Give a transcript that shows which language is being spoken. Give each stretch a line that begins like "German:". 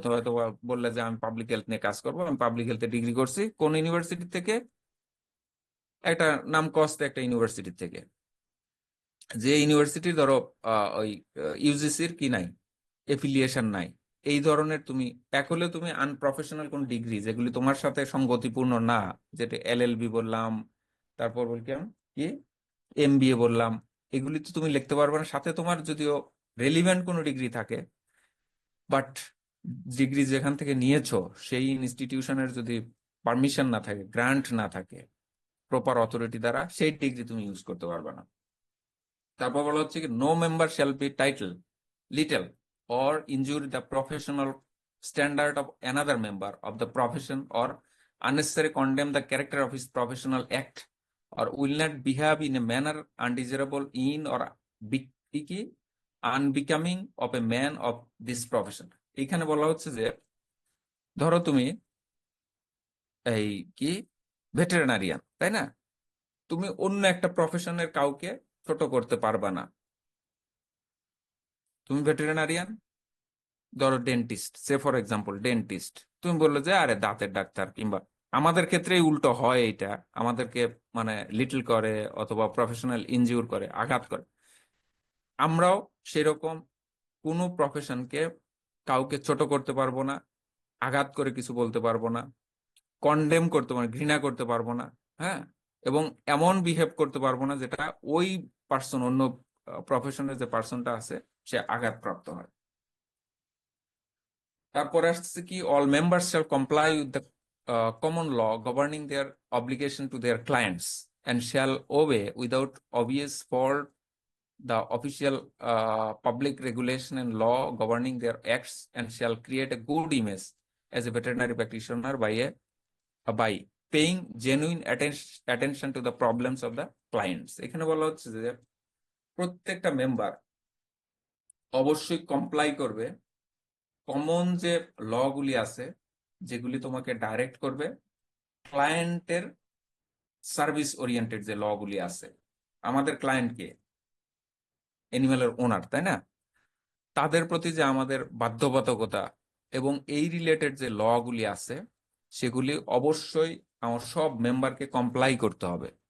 Bangla: তো হয়তো বললে যে আমি পাবলিক হেলথ নিয়ে কাজ করবো, আমি পাবলিক হেলথে ডিগ্রি করছি কোন ইউনিভার্সিটি থেকে, একটা নাম কস্তে একটা ইউনিভার্সিটি থেকে, যে ইউনিভার্সিটির ধরো ওই ইউজিসির কি নাই, এফিলিয়েশন নাই, এই ধরনের তুমি এক হলে তুমি আনপ্রফেশনাল কোন ডিগ্রি যেগুলি তোমার সাথে সঙ্গতিপূর্ণ না, যেটা এলএলবি বললাম, তারপর বললাম কি এমবিএ বললাম, এগুলি তো তুমি লিখতে পারবে না। সাথে তোমার যদিও রেলিভেন্ট কোনো ডিগ্রি থাকে, বাট ডিগ্রি যেখান থেকে নিয়েছো সেই ইনস্টিটিউশনের যদি পারমিশন না থাকে, গ্রান্ট না থাকে প্রপার অথরিটি দ্বারা, সেই ডিগ্রি তুমি ইউজ করতে পারবে না। তারপর বলা হচ্ছে কি
English: No member shall be title little or injure the professional standard of another member of the profession or unnecessarily condemn the character of his professional act or will not behave in a manner undesirable in or unbecoming of a man of this profession.
Bangla: এখানে বলা হচ্ছে যে ধরো তুমি এই কি veterinarian, তাই না, তুমি অন্য একটা প্রফেশনের কাউকে ছোট করতে পারবা না। তুমি ভেটেরিনারিয়ান, ধরো dentist say for example, dentist তুমি বললো যে আরে দাঁতের ডাক্তার, কিংবা আমাদের ক্ষেত্রেই উল্টো হয়, এটা আমাদেরকে মানে লিটল করে অথবা প্রফেশনাল ইনজিউর করে, আঘাত করে। আমরাও সেরকম কোনো প্রফেশনকে কাউকে ছোট করতে পারবো না, আঘাত করে কিছু বলতে পারবো না, কন্ডেম করতে পারবো না, ঘৃণা করতে পারবো না। হ্যাঁ, এবং এমন বিহেভ করতে পারবো না যেটা ওই পার্সন, অন্য প্রফেশনের যে পার্সনটা আছে সে আঘাতপ্রাপ্ত হয়। তারপরে আসছে কি
English: All members shall comply with the common law governing their obligation to their clients and shall obey without obvious fault the official public regulation and law governing their acts and shall create a good image as a veterinary practitioner by paying genuine attention to the problems of the clients.
Bangla: এখানে বলা হচ্ছে যে প্রত্যেকটা member অবশ্যই comply করবে common যে ল গুলি আছে, যেগুলি তোমাকে ডাইরেক্ট করবে ক্লায়েন্টের সার্ভিস ওরিয়েন্টেড যে ল গুলি আছে। আমাদের ক্লায়েন্টকে অ্যানিমেলের ওনার, তাই না, তাদের প্রতি যে আমাদের বাধ্যবাধকতা এবং এই রিলেটেড যে ল গুলি আছে সেগুলি অবশ্যই আমার সব মেম্বারকে কমপ্লাই করতে হবে।